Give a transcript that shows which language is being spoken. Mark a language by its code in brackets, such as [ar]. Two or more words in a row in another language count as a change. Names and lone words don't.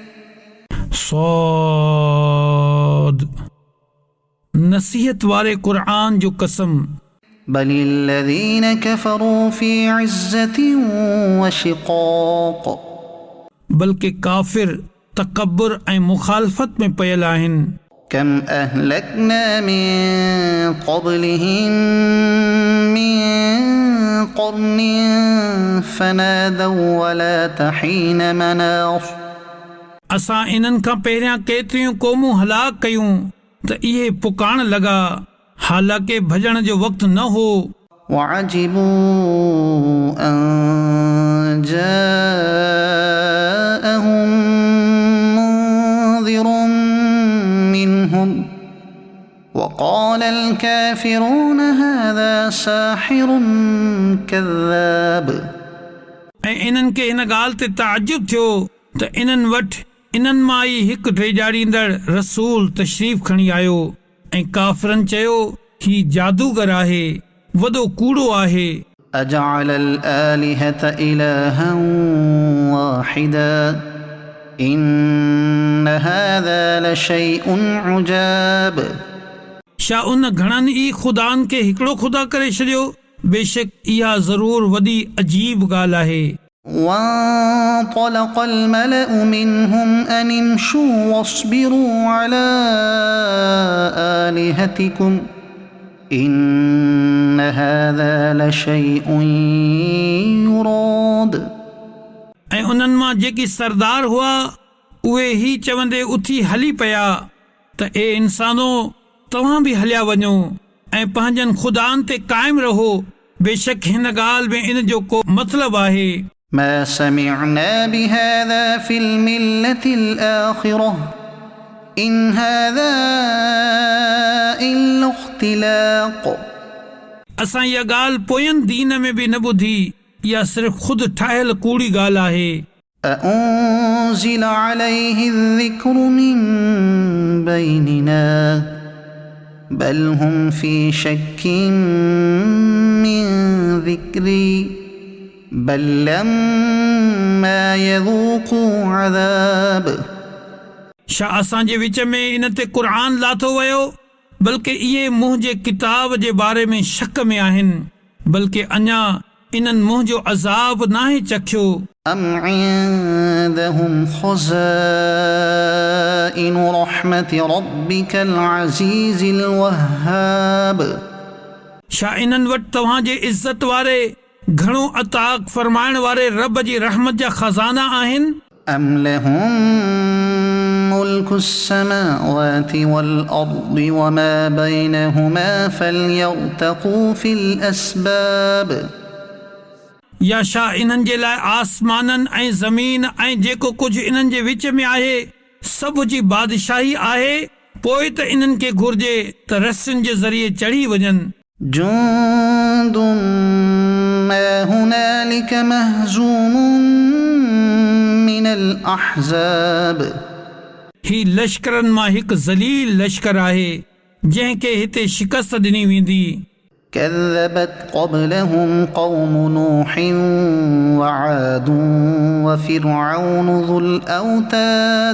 [sd] सौद नसीहत वारे क़ुरआन जो कसम। [ar] بل الذين كفروا في عزة وشقاق. [sd] बल्कि काफ़िर तकब्बुर ऐं मुखालफ़त में पयल आहिनि। [ar] كم أهلكنا من قبلهم من قرن فنادوا ولات حين مناص. [sd] असां इन्हनि खां पहिरियां केतिरियूं क़ौमूं हलाक कयूं त इहे पुकारण लॻा, हालांकि भॼण जो वक़्तु न हो। [ar] وعجبوا أن جاءهم منذر منهم وقال الكافرون هذا ساحر كذاب. [sd] ऐं इन्हनि खे हिन ॻाल्हि ते ताजुब थियो त इन्हनि वटि इन्हनि मां ई हिकु ड्रेजाड़ींदड़ रसूल तशरीफ़ खणी आयो, ऐं काफ़िरनि चयो ही जादूगर आहे, वॾो कूड़ो आहे। [ar] أجعل الآلهة إلها واحدا إن هذا لشيء عجاب. [sd] छा उन घणनि ई ख़ुदानि खे हिकिड़ो ख़ुदा करे छॾियो? बेशक इहा ज़रूर वॾी अजीब ॻाल्हि आहे। [ar] وانطلق الملأ منهم أن امشوا واصبروا على آلهتكم إن هذا لشيء يراد. [sd] ऐं उन्हनि मां जेकी सरदार हुआ उहे ही चवंदे उथी हली पिया त ए इंसानो तव्हां बि हलिया वञो ऐं पंहिंजनि ख़ुदानि ते क़ाइमु रहो। बेशक हिन ॻाल्हि में इन जो को मतिलबु आहे। [ar] ما سمعنا بهذا في الملة الآخرة إن هذا إلا اختلاق. [sd] असां इहा ॻाल्हि पोयनि दीन में बि न ॿुधी, इहा सिर्फ़ ख़ुदि ठाहियल कूड़ी ॻाल्हि आहे। [ar] أأنزل عليه الذكر من بيننا بل هم في شك من ذكري بل لما يذوقوا عذاب. [sd] छा असांजे विच में इन ते क़ुरान लाथो वियो? बल्कि इहे मुंहिंजे किताब जे बारे में शक में आहिनि, बल्कि अञा इन्हनि मुंहिंजो अज़ाब नाहे चखियो। [ar] أم عندهم خزائن رحمة ربك العزيز الوهاب. [sd] छा इन्हनि वटि तव्हांजे इज़्ज़त वारे घणो अताक़ फरमाइण वारे रब जी रहमत जा ख़ज़ाना आहिनि? [ar] أم لهم ملك السماوات والأرض وما بينهما فليرتقوا في الأسباب. [sd] या छा इन्हनि जे लाइ आसमाननि ऐं ज़मीन ऐं जेको कुझु इन्हनि जे विच में आहे सभ जी बादशाही आहे? पोइ त इन्हनि खे घुर्जे त रस्सियुनि जे ज़रिए चढ़ी वञनि। [ar] جند ما هنالك مهزوم من الأحزاب. [sd] ही लश्करनि मां हिकु ज़लील लश्कर आहे जंहिंखे हिते शिकस्त ॾिनी वेंदी। [ar] كذبت قبلهم قوم نوح وعاد وفرعون ذو الأوتاد.